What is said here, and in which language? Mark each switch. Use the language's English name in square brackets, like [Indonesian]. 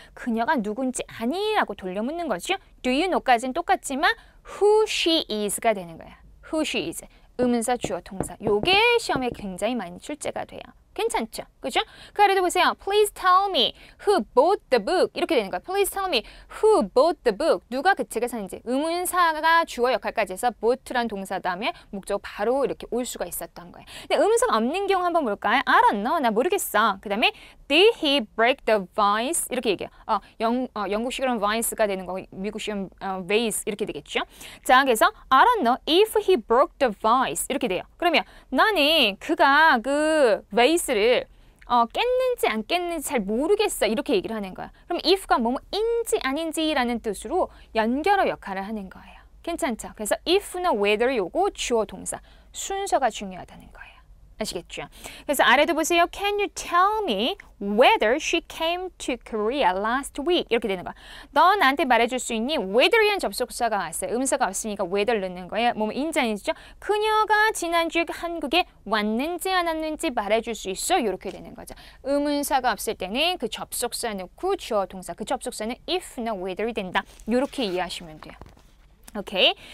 [Korean] 그녀가 누군지 아니라고 돌려묻는 거죠. [English] Do you know [Korean] 까지는 똑같지만 [English] who she is [Korean] 가 되는 거야. [English] Who she is. [Korean] 의문사, 주어, 동사. 요게 시험에 굉장히 많이 출제가 돼요. 괜찮죠? 그죠? 그 아래도 보세요. [English] Please tell me who bought the book. [Korean] 이렇게 되는 거야. [English] Please tell me who bought the book. [Korean] 누가 그 책을 샀는지. 의문사가 주어 역할까지 해서 bought란 동사 다음에 목적 바로 이렇게 올 수가 있었던 거예요. 근데 의문사가 없는 경우 한번 볼까요? [English] I don't know. [Korean] 나 모르겠어. 그 다음에 [English] Did he break the vase? [Korean] 이렇게 얘기해요. 영국식으로는 vice가 되는 거고 미국식으로는 vase 이렇게 되겠죠. 자, 그래서 [English] I don't know if he broke the vase. [Korean] 이렇게 돼요. 그러면 나는 그가 그 vase 를 깼는지 안 깼는지 잘 모르겠어 이렇게 얘기를 하는 거야. 그럼 if가 뭐뭐인지 아닌지라는 뜻으로 연결어 역할을 하는 거예요. 괜찮죠? 그래서 if나 whether 요거 주어 동사 순서가 중요하다는 거예요. 아시겠죠? 그래서 아래도 보세요. [English] Can you tell me whether she came to Korea last week? [Korean] 이렇게 되는 거야. 너 나한테 말해줄 수 있니? whether이란 접속사가 왔어요. 음사가 없으니까 whether 넣는 거예요. 인지 아니죠? 그녀가 지난주에 한국에 왔는지 안 왔는지 말해줄 수 있어? 이렇게 되는 거죠. 의문사가 없을 때는 그 접속사 넣고 주어 동사. 그 접속사는 if나 whether이 된다. 이렇게 이해하시면 돼요. 오케이.